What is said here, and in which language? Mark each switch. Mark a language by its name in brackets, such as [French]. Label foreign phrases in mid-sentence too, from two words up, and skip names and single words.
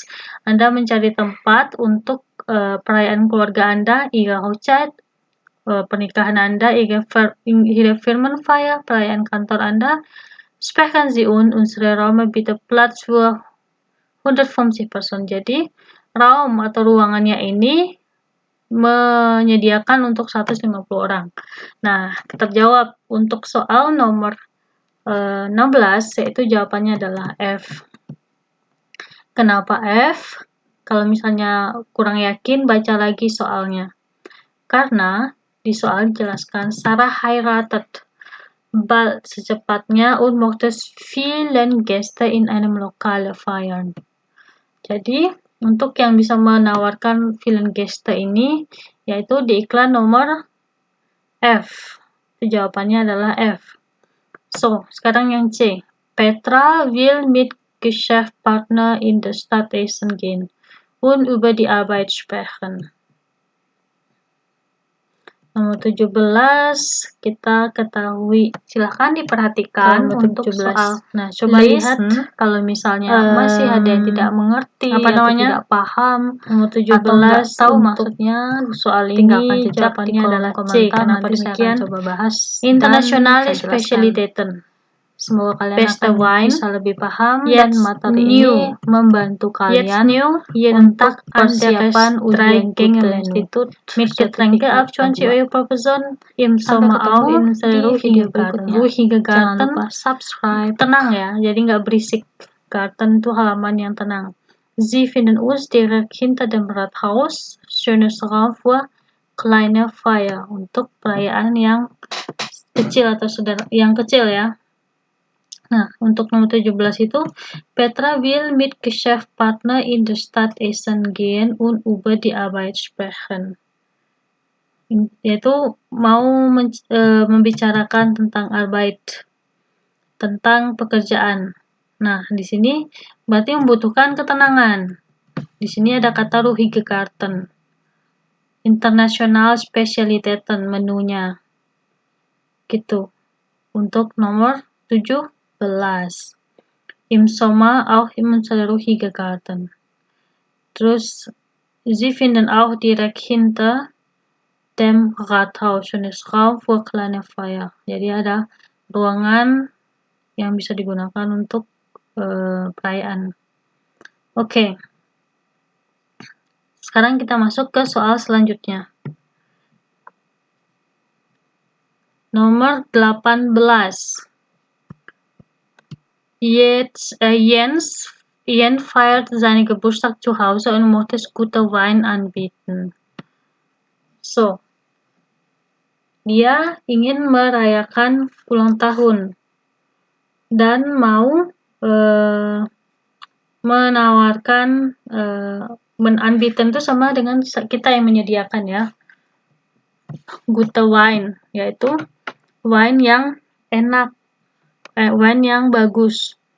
[Indonesian] Anda mencari tempat untuk perayaan keluarga Anda, [German] Ihre Hochzeit, [Indonesian] pernikahan Anda, [German] Ihre Firmenfeier, [Indonesian] perayaan kantor Anda. [German] Sprechen Sie unsere Räume bitte Platz für 150 Person. [Indonesian] Jadi, raum atau ruangannya ini menyediakan untuk 150 orang. Nah, terjawab untuk soal nomor 16, yaitu jawabannya adalah F. Kenapa F? Kalau misalnya kurang yakin, baca lagi soalnya. Karena di soal dijelaskan [German] Sarah heiratet bald secepatnya und möchte vielen Gäste in einem Lokal feiern. [Indonesian] Jadi, untuk yang bisa menawarkan [German] vielen Gäste [Indonesian] ini, yaitu di iklan nomor F. Jawabannya adalah F. So, sekarang yang C. [German] Petra will mit Geschäftspartner in der Stadt essen gehen und über die Arbeit sprechen. [Indonesian] Nomor 17 kita ketahui. Silahkan diperhatikan untuk soal. Nah, coba lihat kalau misalnya masih ada yang tidak mengerti atau tidak paham. Nomor 17 atau nggak tahu maksudnya soal ini, jawabannya adalah C. Kenapa demikian? Coba bahas. [German] Internationale Spezialitäten. [Indonesian] Semoga kalian akan bisa lebih paham dan materi ini membantu kalian untuk persiapan ujian Institut [German] mit Getränke ab 20 Euro pro Person im Sommer auch in ruhiger Garten. [Indonesian] Jangan lupa subscribe. Tenang ya, jadi nggak berisik. Garten itu halaman yang tenang. [German] Sie finden uns direkt hinter dem Rathaus. Schönes Raum für kleine Feier. [Indonesian] Untuk perayaan yang kecil atau yang kecil ya. Nah, untuk nomor 17 itu, [German] Petra will mit Geschäftspartner in der Stadt Essen gehen und über die Arbeit sprechen. [Indonesian] Yaitu mau membicarakan tentang Arbeit, tentang pekerjaan. Nah, di sini berarti membutuhkan ketenangan. Di sini ada kata [German] ruhige Garten. International Specialitäten [Indonesian] menunya. Gitu. Untuk nomor 17. [German] Im Sommer auch im ruhige Garten. Terus, sie finden auch direkt hinter dem Rathaus schönes Raum für kleine Feier. [Indonesian] Jadi ada ruangan yang bisa digunakan untuk perayaan. Oke. Sekarang kita masuk ke soal selanjutnya. Nomor 18. [German] Jens feiert seinen Geburtstag zu Hause und möchte guten Wein anbieten. [Indonesian] So, dia ingin merayakan ulang tahun dan mau menawarkan anbieten itu sama dengan kita yang menyediakan ya. [German] Gute Wein, [Indonesian] yaitu wine yang enak, wine yang bagus.